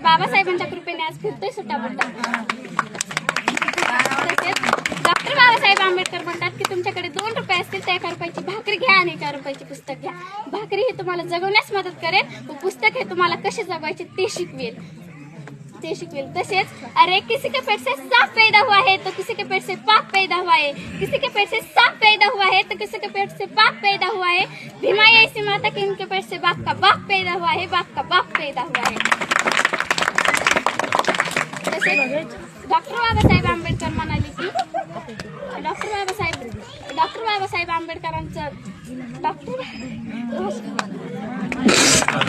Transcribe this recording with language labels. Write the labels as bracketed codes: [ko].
[mr] बाबासाहेबांच्या कृपेने आज फिरतोय सुटाबुटात. तसेच डॉक्टर बाबासाहेब आंबेडकर म्हणतात की तुमच्याकडे 2 रुपये असतील तर 1 रुपयाची भाकरी घ्या आणि 1 रुपयाची पुस्तक घ्या. भाकरी ही तुम्हाला जगवण्यास मदत करेल व पुस्तक हे तुम्हाला कसे जगवायचे ते शिकवेल. [hi] तसेच अरे किसी के पेट से सांप पैदा हुआ है तो किसी के पेट से पाप पैदा हुआ है. किसी के पेट से सांप पैदा हुआ है तो किसी के पेट से पाप पैदा हुआ है. भीमाई ऐसी माता कि उनके पेट से बाप का बाप पैदा हुआ है, बाप का बाप पैदा हुआ है. [mr] तसेच डॉक्टर बाबासाहेब आंबेडकर म्हणाले की डॉक्टर बाबासाहेब आंबेडकरांचं